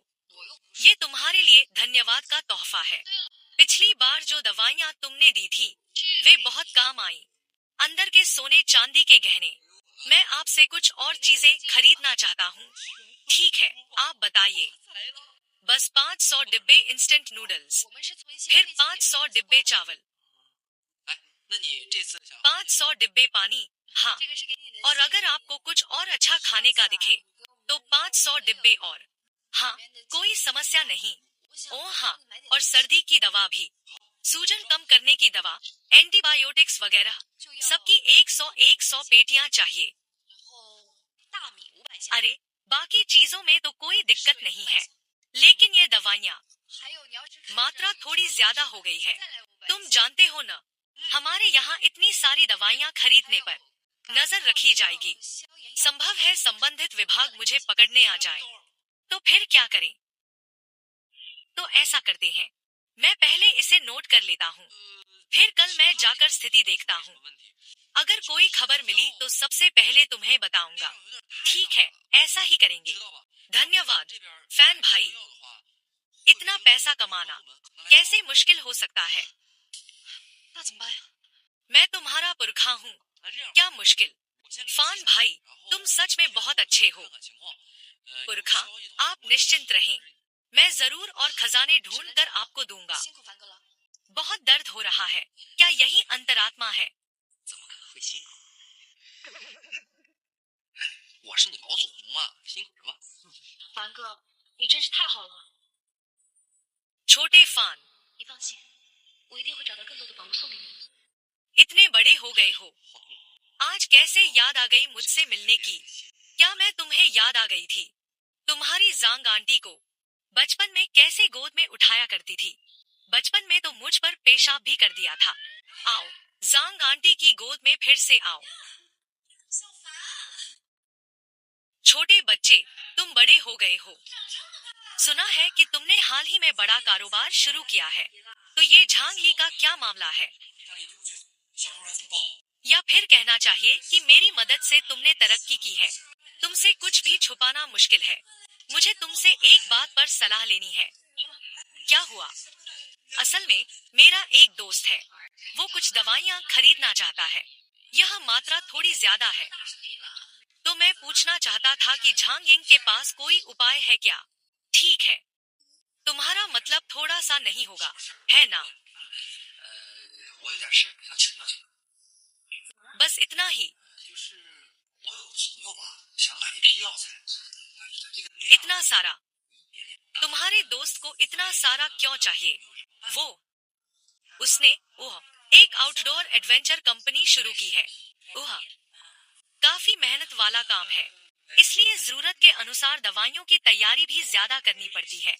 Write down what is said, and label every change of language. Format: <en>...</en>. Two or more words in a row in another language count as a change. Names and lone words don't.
<hi>ये तुम्हारे लिए धन्यवाद का तोहफा है। पिछली बार जो दवाइयाँ तुमने दी थी वे बहुत काम आई। अंदर के सोने चांदी के गहने। मैं आपसे कुछ और चीजें खरीदना चाहता हूँ। ठीक है, आप बताइए। बस 500 डिब्बे</hi> <en>instant noodles,</en> <zh>我们是从一些</zh> <hi>फिर</hi> <zh>废弃的</zh> <hi>500 डिब्बे चावल,</hi> <zh>哎，那你这次想</zh> <hi>500 डिब्बे पानी। हाँ,</hi> <zh>这个是给你的</zh> <hi>और अगर आपको कुछ और अच्छा खाने का दिखे तो 500 डिब्बे और। हाँ, कोई समस्या नहीं। ओह हाँ, और सर्दी की दवा भी, सूजन कम करने की दवा, एंटीबायोटिक्स वगैरह, सबकी 100 पेटियां चाहिए।</hi> <zh>后大米500箱，</zh> <hi>अरे बाकी चीजों में तो कोई दिक्कत नहीं है, लेकिन ये दवाइयाँ</hi> <zh>还有你要是</zh> <hi>मात्रा थोड़ी ज्यादा हो गई है।</hi> <zh>再来500</zh> <hi>तुम जानते हो न, हमारे यहाँ इतनी सारी दवाइयाँ खरीदने पर नजर रखी जाएगी।</hi> <zh>消炎药</zh> <hi>संभव है संबंधित विभाग मुझे पकड़ने आ जाए, तो फिर क्या करें? तो ऐसा करते हैं, मैं पहले इसे नोट कर लेता हूँ, फिर कल मैं जाकर स्थिति देखता हूँ।</hi> <zh>问题？</zh> <hi>अगर कोई खबर मिली तो सबसे पहले तुम्हें बताऊंगा। ठीक है, ऐसा ही करेंगे।</hi> <zh>知道吧？</zh> <hi>धन्यवाद</hi> <zh>这边</zh> <hi>फैन भाई।</hi> <zh>要的话，</zh> <hi>इतना पैसा कमाना कैसे मुश्किल हो सकता है?</hi> <zh>那怎么办呀？</zh> <hi>मैं तुम्हारा पुरखा हूँ,</hi> <zh>那这样，</zh> <hi>क्या मुश्किल?</hi> <zh>我先给你</zh> <hi>फान</hi> <zh>记下</zh> <hi>भाई,</hi> <zh>然后</zh> <hi>तुम सच में बहुत अच्छे हो।</hi> <zh>看看情况。</zh> <hi>पुरखा,</hi> <zh>有消息的话</zh> <hi>आप निश्चिंत रहें, मैं जरूर और खजाने ढूंढ कर आपको दूंगा।</hi> <zh>辛苦凡哥了。</zh> <hi>बहुत दर्द हो रहा है, क्या यही अंतरात्मा है?</hi> <zh>怎么可能会辛苦？我是你老祖宗嘛，辛苦什么？凡哥，你真是太好了。</zh> <hi>छोटे फान,</hi> <zh>你放心，我一定会找到更多的宝物送给你。</zh> <hi>इतने बड़े हो गए हो, आज कैसे याद आ गई मुझसे मिलने की? क्या मैं तुम्हें याद आ गई थी? तुम्हारी जांग आंटी को बचपन में कैसे गोद में उठाया करती थी? बचपन में तो मुझ पर पेशाब भी कर दिया था। आओ, जांग आंटी की गोद में फिर से आओ।</hi> <zh>小凡，</zh> <hi>छोटे बच्चे, तुम बड़े हो गए हो। सुना है कि तुमने हाल ही में बड़ा कारोबार शुरू किया है, तो ये झांग ही का क्या मामला है?</hi> <zh>让你丢去，小偷来举报。</zh> <hi>या फिर कहना चाहिए कि मेरी मदद से तुमने तरक्की की है। तुमसे कुछ भी छुपाना मुश्किल है। मुझे तुमसे एक बात पर सलाह लेनी है। क्या हुआ? असल में मेरा एक दोस्त है, वो कुछ दवाइयाँ खरीदना चाहता है। यह मात्रा थोड़ी ज्यादा है, तो मैं पूछना चाहता था कि झांग के पास कोई उपाय है क्या? ठीक है, तुम्हारा मतलब थोड़ा सा नहीं होगा, है ना?</hi> <zh>我有点事想请教请教，</zh> <hi>बस इतना ही।</hi> <zh>就是我有个朋友吧，想买一批药材，这个</zh> <hi>इतना सारा? तुम्हारे दोस्त को इतना सारा क्यों चाहिए? वो उसने एक</hi> <en>outdoor adventure company</en> <hi>शुरू की है। काफी मेहनत वाला काम है, इसलिए जरूरत के अनुसार दवाइयों की तैयारी भी ज्यादा करनी पड़ती है।</hi>